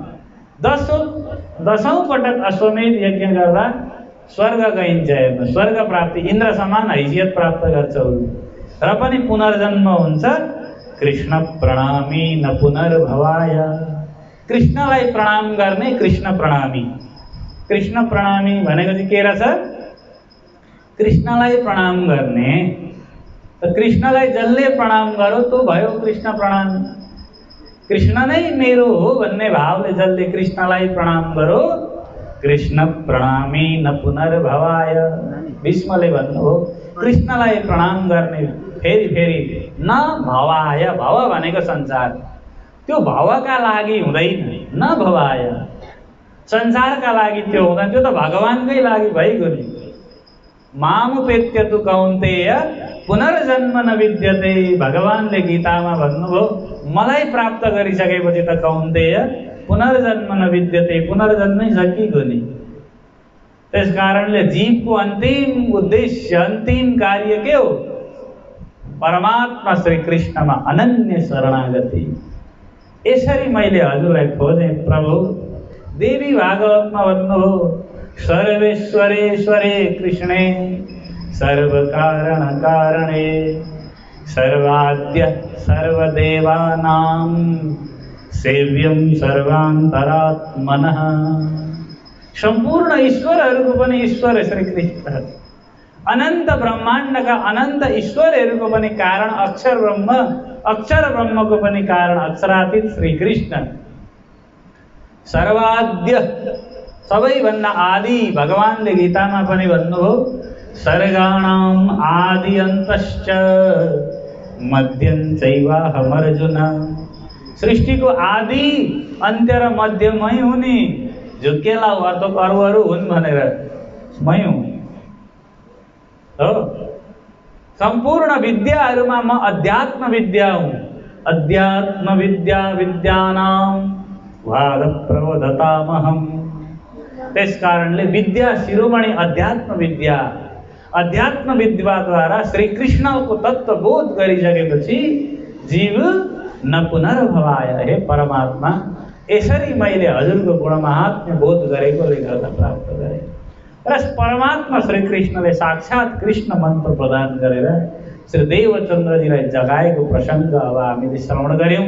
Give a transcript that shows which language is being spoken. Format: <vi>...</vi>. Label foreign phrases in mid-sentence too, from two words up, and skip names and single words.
<ne>10औं पटक अश्वमेध यज्ञ गर्दा स्वर्ग गइन्छ। हेर्नु, स्वर्ग प्राप्ति, इन्द्र समान हैसियत प्राप्त गर्छ र पनि पुनर्जन्म हुन्छ।</ne> <sa>कृष्ण प्रणामी न पुनर्भवाय।</sa> <ne>कृष्णलाई प्रणाम गर्ने कृष्ण प्रणामी। कृष्ण प्रणामी भनेको चाहिँ के रहेछ? कृष्णलाई प्रणाम गर्ने। त कृष्णलाई जसले प्रणाम गरो त्यो भयो कृष्ण प्रणामी। कृष्ण नै मेरो हो भन्ने भावले जसले कृष्णलाई प्रणाम गरो, कृष्ण प्रणामी</ne> <sa>न पुनर्भवाय।</sa> <ne>भीष्मले भन्नुभयो, कृष्णलाई प्रणाम गर्ने फेरि फेरि</ne> <sa>न भवाय।</sa> <ne>भव भनेको संसार, त्यो भवका लागि हुँदैन।</ne> <sa>न भवाय,</sa> <ne>संसारका लागि त्यो हुँदैन, त्यो त भगवानकै लागि भइगयो नि।</ne> <sa>मामुपेत्य तु कौन्तेय पुनर्जन्म न विद्यते।</sa> <ne>भगवानले गीतामा भन्नुभयो, मलाई प्राप्त गरिसकेपछि त</ne> <sa>कौन्तेय पुनर्जन्म न विद्यते,</sa> <ne>पुनर्जन्मै सकिगयो नि। त्यस कारणले जीवको अन्तिम उद्देश्य, अन्तिम कार्य के हो? परमात्मा श्री कृष्णमा अनन्य शरणागति। यसरी मैले हजुरलाई खोजेँ प्रभु। देवी भागवतमा भन्नुभयो,</ne> <sa>सर्वेश्वरेश्वरे कृष्णे सर्वकारण कारणे सर्वाद्य सर्वदेवानां सेव्यं सर्वान्तरात्मनः।</sa> <ne>सम्पूर्ण ईश्वरहरूको पनि ईश्वर श्री कृष्ण। अनन्त ब्रह्माण्डका अनन्त ईश्वरहरूको पनि कारण अक्षर ब्रह्म, अक्षर ब्रह्मको पनि कारण अक्षरातीत श्री कृष्ण। सर्वाद्य, सबैभन्दा आदि। भगवानले गीतामा पनि भन्नुभयो,</ne> <sa>सर्गाणां आदि अन्तश्च मध्यं चैवाहमर्जुन।</sa> <ne>सृष्टिको आदि अन्त्य र मध्यमै हुने, झुकेला अर्थ अरू हुन् भनेर मै हुँ हो। सम्पूर्ण विद्याहरूमा म अध्यात्म विद्या हुँ।</ne> <sa>अध्यात्म विद्या विद्यानां वादप्रवदतामहं।</sa> <ne>त्यस कारणले विद्या शिरोमणि अध्यात्म विद्या। अध्यात्म विद्याद्वारा श्री कृष्णको तत्त्वबोध गरिसकेपछि जीव</ne> <sa>न पुनर्भवाय।</sa> <ne>हे परमात्मा, यसरी मैले हजुरको गुणमाहात्म्य बोध गरेकोले गर्दा प्राप्त गरेँ। र परमात्मा श्री कृष्णले साक्षात् कृष्ण मन्त्र प्रदान गरेर श्री देवचन्द्रजीलाई जगाएको प्रसङ्ग अब हामीले श्रवण गऱ्यौँ।</ne>